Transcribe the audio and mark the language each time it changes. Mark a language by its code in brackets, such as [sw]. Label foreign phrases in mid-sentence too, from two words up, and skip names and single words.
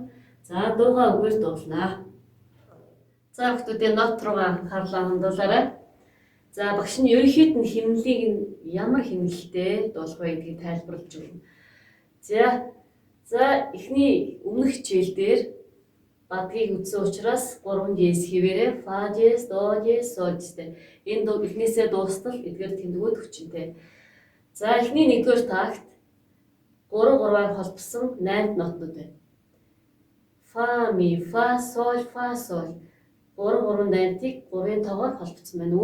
[mn] За дуугаа үгээр дуулнаа. За хүүхдүүдээ нот руугаа анхаарлаа хандуулаарай. За багш нь ерөнхийд нь хэмнэлийг ямар хэмнэлтэй дуулах вэ гэдгийг тайлбарлаж өгнө. За эхний өмнөх хичээл дээр бадгийг үзсэн учраас 3 диез хэвээрээ фа диез, до диез, сол диезтэй. Энэ дуу эхнээсээ дуустал эдгээр тэмдгүүд хүчинтэй. За эхний 1-р такт 3-3-аар холбосон 8 нотнууд байна. Фа, ми, фа, сол, фа, сол. 3-3-8-ыг 3-ын тоогоор холбоцсон байна.